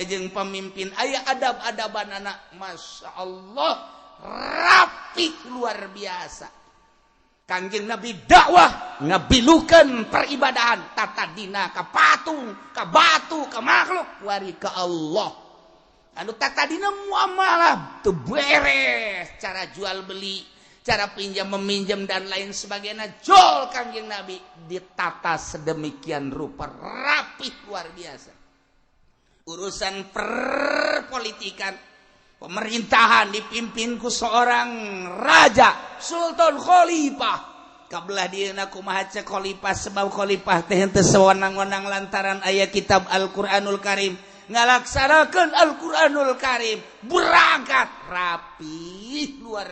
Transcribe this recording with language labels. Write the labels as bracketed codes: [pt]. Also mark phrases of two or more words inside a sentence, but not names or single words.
[su] jeung pemimpin aya adab-adaban anak masya Allah rapi [id] luar biasa [su] Kangjeng Nabi dakwah ngabilukeun peribadahan tatadina ka patung ka batu ka makhluk wari ka Allah anu tatadina muamalah teu beres [id] cara jual beli cara pinjam meminjam dan lain sebagainya [su] jol Kangjeng Nabi [id] ditata sedemikian rupa rapih luar biasa [su] urusan perpolitikan pemerintahan dipimpin ku [id] seorang raja [su] Sultan Khalifah kabelah dieuna kumaha cek khalifah sebab khalifah teh henteu sewenang-wenang lantaran aya kitab Al-Qur'anul Karim ngalaksanakeun Al-Qur'anul Karim berangkat rapi luar